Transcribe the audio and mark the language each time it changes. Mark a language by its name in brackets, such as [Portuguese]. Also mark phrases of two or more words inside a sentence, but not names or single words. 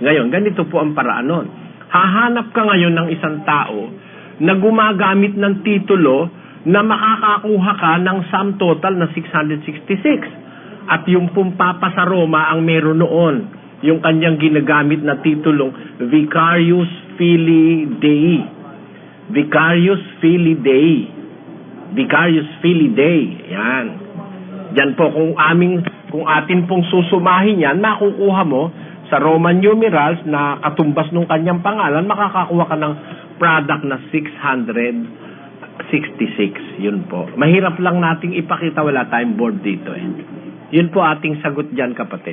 [Filipino] Ngayon, ganito po ang paraan nun. Hahanap ka ngayon ng isang tao na gumagamit ng titulo na makakakuha ka ng [English] sum total [Filipino] na 666. At yung Papa sa Roma ang meron noon, yung kanyang ginagamit na titulong [Latin] Vicarius Filii Dei. Vicarius Filii Dei. Vicarius Filii Dei. [Filipino] Yan. Yan po, kung atin pong susumahin yan, makukuha mo sa [English] Roman numerals [Filipino] na katumbas ng kanyang pangalan, makakakuha ka ng product na 666. Yun po. Mahirap lang nating ipakita, wala tayong board dito Yun po ating sagot dyan, kapatid.